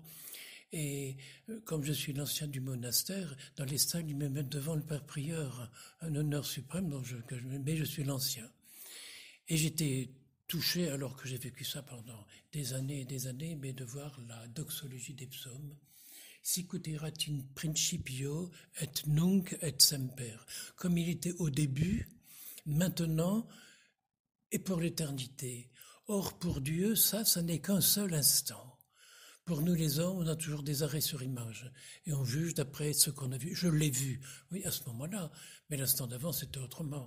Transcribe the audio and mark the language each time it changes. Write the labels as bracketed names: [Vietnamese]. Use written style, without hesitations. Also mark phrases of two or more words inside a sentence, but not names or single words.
[French] Et comme je suis l'ancien du monastère, dans les salles, ils me mettent devant le père prieur, un honneur suprême, mais je suis l'ancien. Et j'étais touché, alors que j'ai vécu ça pendant des années et des années, mais de voir la doxologie des psaumes. [Latin] Sicut erat in principio et nunc et semper. [French] Comme il était au début, maintenant et pour l'éternité. Or, pour Dieu, ça n'est qu'un seul instant. Pour nous les hommes, on a toujours des arrêts sur image et on juge d'après ce qu'on a vu. Je l'ai vu, oui, à ce moment-là, mais l'instant d'avant, c'était autrement.